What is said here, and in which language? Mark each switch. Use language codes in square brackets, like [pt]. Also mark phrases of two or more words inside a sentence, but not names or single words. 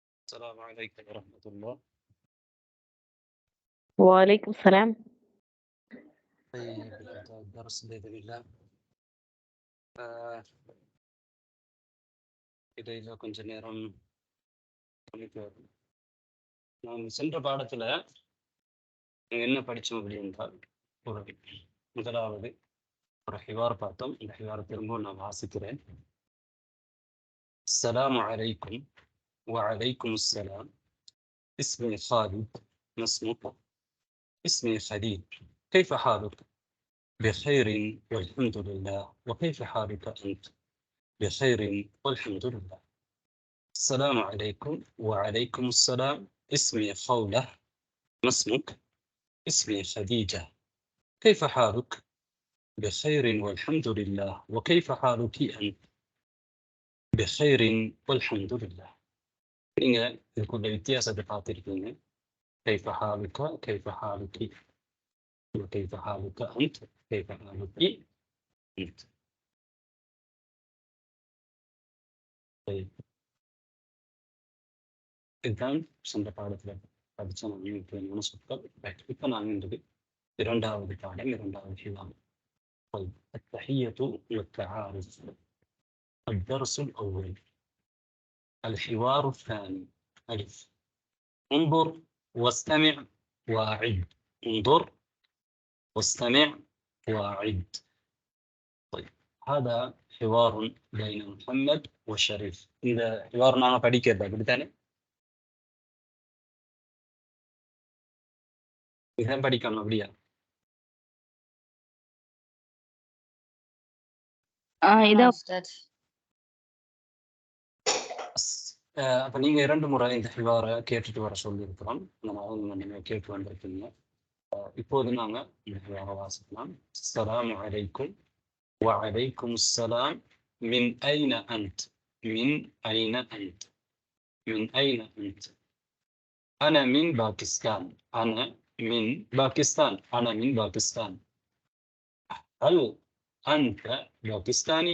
[ar] السلام عليكم ورحمة الله. وعليكم السلام. طيب نبدأ الدرس بإذن الله. [ta] இடையில கொஞ்ச நேரம் நாம் சென்ற பாடத்துல என்ன படிச்சோம் அப்படின்றால் முதலாவது ஒரு ஹிவார் பார்த்தோம். இந்த ஹிவார் திரும்பவும் நான் வாசிக்கிறேன். [ar] السلام عليكم وعليكم السلام. اسمي خالد. ما اسمك؟ اسمي خليل. كيف حالك؟ بخير والحمد لله. وكيف حالك أنت؟ بخير والحمد لله. السلام عليكم وعليكم السلام. اسمي خولة. ما اسمك؟ اسمي خديجة. كيف حالك؟ بخير والحمد لله. وكيف حالك أنت؟ بخير والحمد لله. [ta] நீங்க இதுக்குள்ள வித்தியாசத்தை பார்த்திருக்கீங்க. [ar] كيف حالك كيف حالك وكيف حالك أنت كيف حالك أنت. [ta] طيب இதுதான் சென்ற பாடத்துல படிச்ச நான் சொற்கள். இப்ப நான் இரண்டாவது பாடம், இரண்டாவது ஹிவார். [ar] طيب التحية والتعارف. الدرس الأول. الحوار الثاني. ألف. انظر واستمع وأعد. انظر واستمع وأعد. طيب هذا حوار بين محمد وشريف. إذا حوار معنا [ta] படிக்கிறதா அப்படித்தானே? இதான் படிக்கணும் அப்படியா? அப்ப நீங்க 2 முறை இந்த ஹிவார கேட்டுட்டு வர சொல்லியிருக்கிறோம். நீங்க கேட்டு வந்திருக்கீங்க. இப்போது நாங்க இந்த ஹிவார வாசிக்கலாம். [ar] السلام عليكم وعليكم السلام. من أين أنت؟ من أين أنت؟ من أين أنت؟ أنا من باكستان. أنا من باكستان. أنا من باكستان. هل أنت باكستاني؟